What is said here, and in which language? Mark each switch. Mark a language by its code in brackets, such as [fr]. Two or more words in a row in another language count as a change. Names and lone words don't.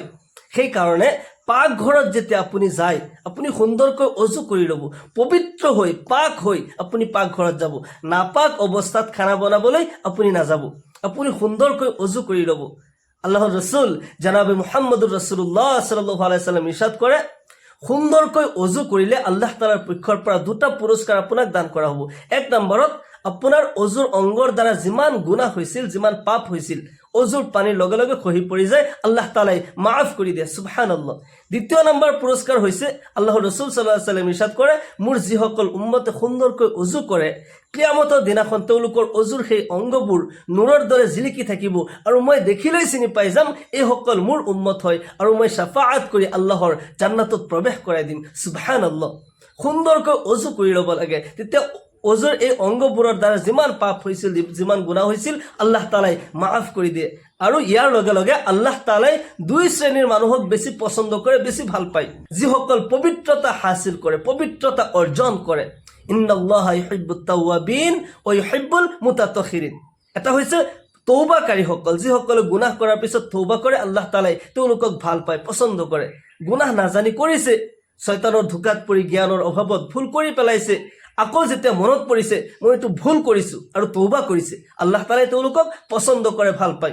[as] সেইকাৰণে পাকঘৰত যেতিয়া আপুনি যায়, আপুনি সুন্দৰকৈ অজু কৰি ল'ব, পবিত্ৰ হৈ পাক হৈ আপুনি পাকঘৰত যাব। নাপাক অৱস্থাত খানা বনাবলৈ আপুনি নাযাব, আপুনি সুন্দৰকৈ অজু কৰি ল'ব। আল্লাহৰ ৰসুল জনাবে [ar] محمد رسول الله صلى الله عليه وسلم [as] ইৰশাদ কৰে, সুন্দৰকৈ অজু কৰিলে আল্লাহ তাআলাৰ পক্ষৰ পৰা দুটা পুৰস্কাৰ আপোনাক দান কৰা হ'ব। এক নম্বৰত আপোনাৰ অজুৰ অংগৰ দ্বাৰা যিমান গুনাহ হৈছিল, যিমান পাপ হৈছিল, অজুৰ পানীৰ লগে লগে খহি পৰি যায়, আল্লাহ তাআলাই মাফ কৰি দিয়ে, সুবহানাল্লাহ। দ্বিতীয় নম্বৰ পুৰস্কাৰ হৈছে, আল্লাহৰ ৰাসূল [ar] صلى الله عليه وسلم [as] ইৰশাদ কৰে, মোৰ যিসকল উম্মতে সুন্দৰকৈ অজু কৰে, কিয়ামতৰ দিনাখন তেওঁলোকৰ অজুৰ সেই অংগবোৰ নূৰৰ দৰে জিলিকি থাকিব আৰু মই দেখিলেই চিনি পাই যাম এইসকল মোৰ উম্মত হয় আৰু মই শাফাআত কৰি আল্লাহৰ জান্নাতত প্ৰৱেশ কৰাই দিম, সুবহানাল্লাহ। সুন্দৰকৈ অজু কৰি ল'ব লাগে, তেতিয়া অজুৰ এই অংগবোৰৰ দ্বাৰা যিমান পাপ হৈছিল, যিমান গুনাহ হৈছিল, আল্লাহ তাআলাই মাফ কৰি দিয়ে। আৰু ইয়াৰ লগে লগে আল্লাহ তাআলাই দুই শ্ৰেণীৰ মানুহক বেছি পছন্দ কৰে, বেছি ভাল পায়, যিসকল পবিত্ৰতা হাসিল কৰে, পবিত্ৰতা অৰ্জন কৰে। [ar] إن الله يحب التوابين ويحب المتطهرين. [as] এটা হৈছে তওবাকাৰীসকল, যিসকলে গুনাহ কৰাৰ পিছত তওবা কৰে, আল্লাহ তাআলাই তেওঁলোকক ভাল পায়, পছন্দ কৰে। গুনাহ নাজানি কৰিছে, শয়তানৰ ধোকাত পৰি জ্ঞানৰ অভাৱত ভুল কৰি পেলাইছে, আকৌ যেতিয়া মনত পৰিছে মই এইটো ভুল কৰিছোঁ আৰু তওবা কৰিছে, আল্লাহ তাআলাই তেওঁলোকক পছন্দ কৰে, ভাল পায়।